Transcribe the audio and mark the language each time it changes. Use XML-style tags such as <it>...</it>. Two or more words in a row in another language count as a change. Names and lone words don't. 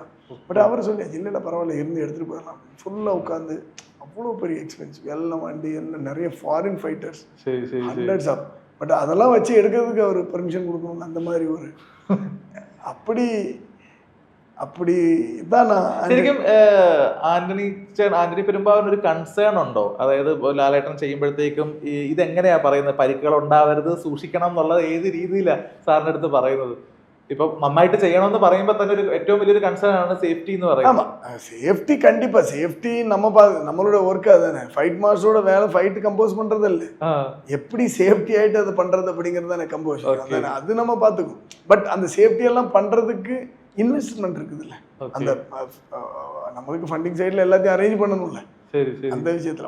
<ta>பட் அவர் சொல்லியாச்சு இல்லை பரவாயில்ல இருந்து எடுத்துகிட்டு போயிடலாம். ஃபுல்லாக உட்காந்து அவ்வளோ பெரிய எக்ஸ்பென்சிவ் எல்லாம் வண்டி எல்லாம் நிறைய</ta> <en>foreign fighters hundreds of.</en> <ta>பட் அதெல்லாம் வச்சு எடுக்கிறதுக்கு அவர் பெர்மிஷன் கொடுக்கணும். அந்த மாதிரி ஒரு அப்படி தான் நான்</ta> <ml>ശരിക്കും ആന്റണി പെരുമ്പാവൂരിന് ഒരു കൺസേൺ ഉണ്ടോ? അതായത് ലാലേട്ടൻ ചെയ്യുമ്പോഴത്തേക്കും ഇതെങ്ങനെയാ പറയുന്നത്, പരിക്കുകൾ ഉണ്ടാവരുത്, സൂക്ഷിക്കണം എന്നുള്ളത് ഏത് രീതിയിലാണ് സാറിൻ്റെ അടുത്ത് പറയുന്നത്? ഇപ്പൊ നന്നായിട്ട് ചെയ്യണമെന്ന് പറയുമ്പോൾ തന്നെ ഒരു ഏറ്റവും വലിയൊരു കൺസേൺ ആണ് സേഫ്റ്റി എന്ന് പറയുന്നത്.</ml> <ta>சேஃப்டி கண்டிப்பா சேஃப்டி நம்மளோட ஒர்க் அதுதானே. ஃபைட் மாஸ்டரோட வேலை ஃபைட் கம்போஸ் பண்றது இல்ல, எப்படி சேஃப்டி ஆயிட்டு அதை பண்றது அப்படிங்கிறது தானே கம்போஸ். அது நம்ம பார்த்துக்கணும். பட் அந்த சேஃப்டி எல்லாம் பண்றதுக்கு இன்வெஸ்ட்மெண்ட் இருக்குதுல்ல, அந்த நம்மளுக்கு ஃபண்டிங் சைடில் எல்லாத்தையும் அரேஞ்ச் பண்ணணும்ல அந்த விஷயத்தில்.</ta>